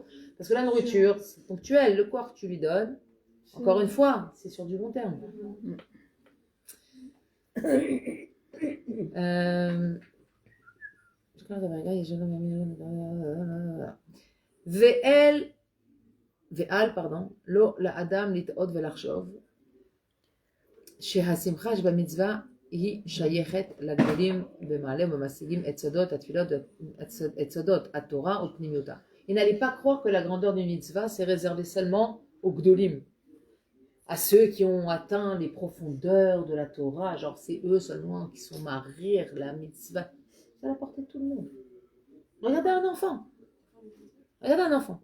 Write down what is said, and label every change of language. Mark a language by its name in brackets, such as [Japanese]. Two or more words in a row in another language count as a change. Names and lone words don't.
[French] Parce que la nourriture, c'est ponctuel. Le corps que tu lui donnes, encore une fois, c'est sur du long terme. Ve'al, pardon, [Hebrew] לו לאדם לטעות ולחשוב, שהשמחה שבמצווה היא שייכת לגדולים במעלה ומשיגים את סודות התורה ופנימיותה. [French] Et n'allez pas croire que la grandeur d'une mitzvah c'est réservé seulement aux gdolim, à ceux qui ont atteint les profondeurs de la Torah, genre c'est eux seulement qui sont mariés la mitzvah. C'est à la portée de tout le monde. Regardez un enfant. Regardez un enfant.